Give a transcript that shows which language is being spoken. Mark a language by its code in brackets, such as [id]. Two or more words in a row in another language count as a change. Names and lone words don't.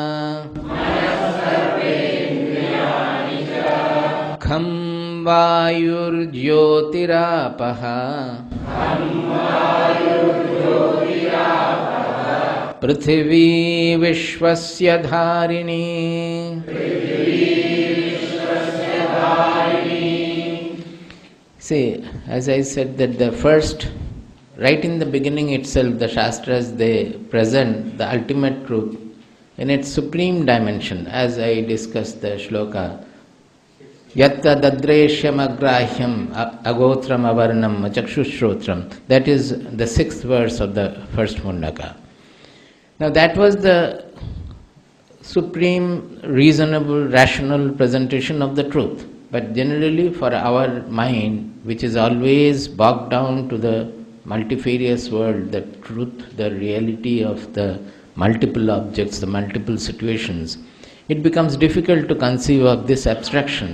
[sa] Kham vayur jyotirapaha. Prithvi vishvasya dharini. [en] See, as I said that the first, right in the beginning itself, the Shastras, they present the ultimate truth in its supreme dimension, as I discussed the shloka. [sa] Yatta dadreshyam agrahyam agotram avarnam chakshushrotram. [en] That is the 6th verse of the first Mundaka. Now that was the supreme, reasonable, rational presentation of the truth. But generally for our mind, which is always bogged down to the multifarious world, the truth, the reality of the multiple objects, the multiple situations, it becomes difficult to conceive of this abstraction.